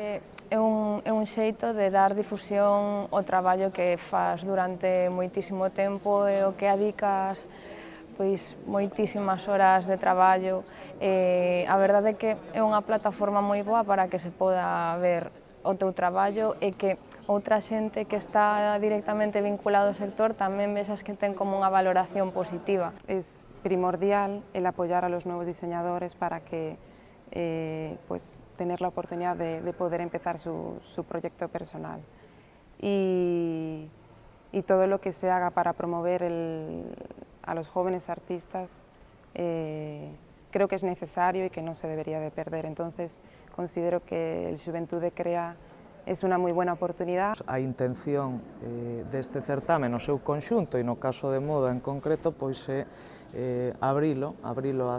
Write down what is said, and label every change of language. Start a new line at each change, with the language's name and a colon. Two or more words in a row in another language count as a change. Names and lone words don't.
Galician: É un xeito de dar difusión ao traballo que faz durante moitísimo tempo e o que adicas pois moitísimas horas de traballo. A verdade é que é unha plataforma moi boa para que se poda ver o teu traballo e que outra xente que está directamente vinculado ao sector tamén vexas que ten como unha valoración positiva.
Spanish: Es primordial el apoyar a los nuevos diseñadores para que pues tener la oportunidad de poder empezar su proyecto personal y todo lo que se haga para promover a los jóvenes artistas creo que es necesario y que no se debería de perder. Entonces considero que el Xuventude Crea es una moi buena oportunidade.
Galician: A intención deste certamen no seu conxunto e no caso de moda en concreto pois é abrilo á